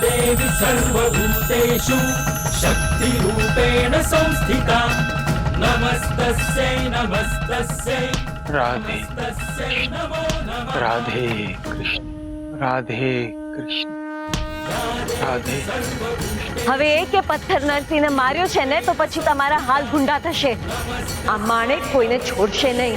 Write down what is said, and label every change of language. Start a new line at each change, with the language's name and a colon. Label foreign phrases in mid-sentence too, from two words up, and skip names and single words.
Sanskrit: देवी सर्वभूतेषु शक्तिरूपेण संस्थिता नमस्तस्यै नमस्तस्यै राधे तस्यै नमो नमः राधे कृष्ण राधे कृष्ण राधे
Gujarati: હવે એક પથ્થર નરસિંહને માર્યો છે ને તો પછી તમારા હાલ ગુંડા થશે. આ માણેક કોઈને છોડશે નહીં.